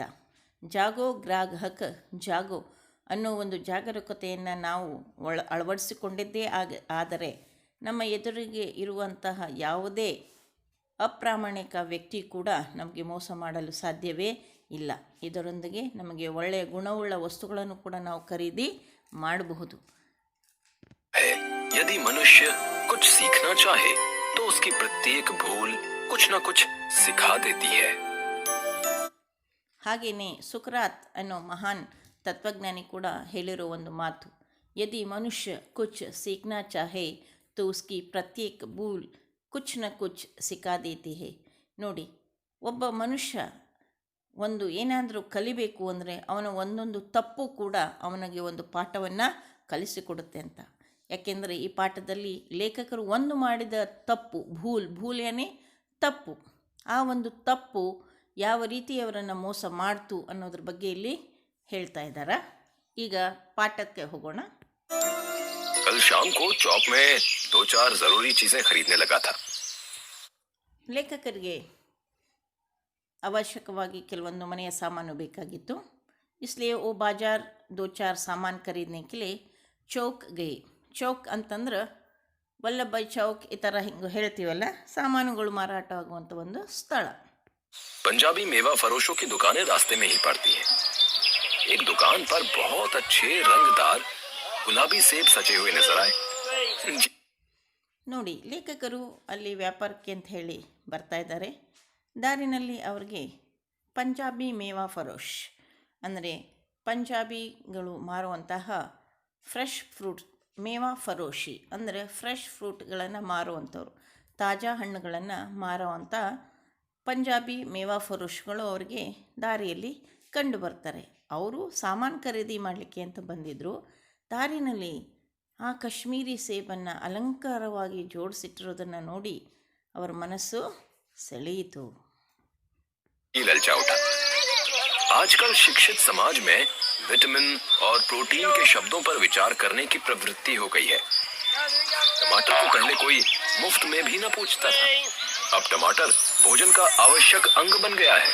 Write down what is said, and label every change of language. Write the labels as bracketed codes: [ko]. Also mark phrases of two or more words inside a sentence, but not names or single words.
[hi] जागो ग्राहक जागो [kn] ಅನ್ನೋ ಒಂದು ಜಾಗರೂಕತೆಯನ್ನು ನಾವು ಅಳವಡಿಸಿಕೊಂಡಿದ್ದೇ ಆದರೆ ನಮ್ಮ ಎದುರಿಗೆ ಇರುವಂತಹ ಯಾವುದೇ ಅಪ್ರಾಮಾಣಿಕ ವ್ಯಕ್ತಿ ಕೂಡ ನಮಗೆ ಮೋಸ ಮಾಡಲು ಸಾಧ್ಯವೇ ಇಲ್ಲ। ಇದರೊಂದಿಗೆ ನಮಗೆ ಒಳ್ಳೆಯ ಗುಣವುಳ್ಳ ವಸ್ತುಗಳನ್ನು ಕೂಡ ನಾವು ಖರೀದಿ ಮಾಡಬಹುದು। [hi] यदि मनुष्य कुछ सीखना चाहे तो उसकी प्रत्येक भूल कुछ न कुछ सिखा देती है। [kn] ಹಾಗೆಯೇ ಸುಕರಾತ್ ಅನ್ನೋ ಮಹಾನ್ ತತ್ವಜ್ಞಾನಿ ಕೂಡ ಹೇಳಿರೋ ಒಂದು ಮಾತು, [hi] यदि मनुष्य कुछ सीखना चाहे तो उसकी प्रत्येक भूल कुछ न कुछ सिखा देती है। [kn] ನೋಡಿ, ಒಬ್ಬ ಮನುಷ್ಯ ಒಂದು ಏನಾದರೂ ಕಲಿಬೇಕು ಅಂದರೆ ಅವನ ಒಂದೊಂದು ತಪ್ಪು ಕೂಡ ಅವನಿಗೆ ಒಂದು ಪಾಠವನ್ನು ಕಲಿಸಿಕೊಡುತ್ತೆ ಅಂತ। ಯಾಕೆಂದರೆ ಈ ಪಾಠದಲ್ಲಿ ಲೇಖಕರು ಒಂದು ಮಾಡಿದ ತಪ್ಪು ಭೂಲ್ ಏನೇ ತಪ್ಪು, ಆ ಒಂದು ತಪ್ಪು ಯಾವ ರೀತಿ ಅವರನ್ನು ಮೋಸ ಮಾಡ್ತು ಅನ್ನೋದ್ರ ಬಗ್ಗೆ ಇಲ್ಲಿ ಹೇಳ್ತಾ ಇದ್ದಾರೆ। ಈಗ ಪಾಠಕ್ಕೆ ಹೋಗೋಣ। [hi] कल शाम को चौक में 2-4 जरूरी चीजें खरीदने लगा था। [kn] ಲೇಖಕರಿಗೆ ಅವಶ್ಯಕವಾಗಿ ಕೆಲವೊಂದು ಮನೆಯ ಸಾಮಾನು ಬೇಕಾಗಿತ್ತು। [hi] इसलिए वो बाजार 2-4 सामान खरीदने के लिए चौक गए। [kn] ಚೌಕ್ ಅಂತಂದ್ರೆ ವಲ್ಲಭಾಯ್ ಚೌಕ್ ಈ ಥರ ಹಿಂಗೆ ಹೇಳ್ತೀವಲ್ಲ, ಸಾಮಾನುಗಳು ಮಾರಾಟ ಆಗುವಂಥ ಒಂದು ಸ್ಥಳ। [hi] पंजाबी मेवा फरोशों की दुकानें रास्ते में ही पड़ती हैं। एक दुकान पर बहुत अच्छे रंगदार गुलाबी सेब सजे हुए नजर आए। [kn] ನೋಡಿ, ಲೇಖಕರು ಅಲ್ಲಿ ವ್ಯಾಪಾರಕ್ಕೆ ಅಂತ ಹೇಳಿ ಬರ್ತಾ ಇದ್ದಾರೆ। ದಾರಿನಲ್ಲಿ ಅವ್ರಿಗೆ [hi] पंजाबी मेवा फ़रोश [kn] ಅಂದರೆ ಪಂಜಾಬಿಗಳು ಮಾರುವಂತಹ [en] fresh fruit, [hi] मेवा फ़रोशी [kn] ಅಂದರೆ ಫ್ರೆಶ್ ಫ್ರೂಟ್ಗಳನ್ನು ಮಾರುವಂಥವ್ರು, ತಾಜಾ ಹಣ್ಣುಗಳನ್ನು ಮಾರುವಂಥ ಪಂಜಾಬಿ ಮೇವಾ ಫರೋಶ್ಗಳು ಅವರಿಗೆ ದಾರಿಯಲ್ಲಿ ಕಂಡು ಬರ್ತಾರೆ। ಅವರು ಸಾಮಾನು ಖರೀದಿ ಮಾಡಲಿಕ್ಕೆ ಅಂತ ಬಂದಿದ್ದರು। ದಾರಿನಲ್ಲಿ ಆ ಕಾಶ್ಮೀರಿ ಸೇಬನ್ನು ಅಲಂಕಾರವಾಗಿ ಜೋಡಿಸಿಟ್ಟಿರೋದನ್ನು ನೋಡಿ ಅವರ ಮನಸ್ಸು ಸೆಳೆಯಿತು। [hi] आजकल शिक्षित समाज में विटामिन और प्रोटीन के शब्दों पर विचार करने की प्रवृत्ति हो गई है। टमाटर को पहले कोई मुफ्त में भी न पूछता था, अब टमाटर भोजन का आवश्यक अंग बन गया है।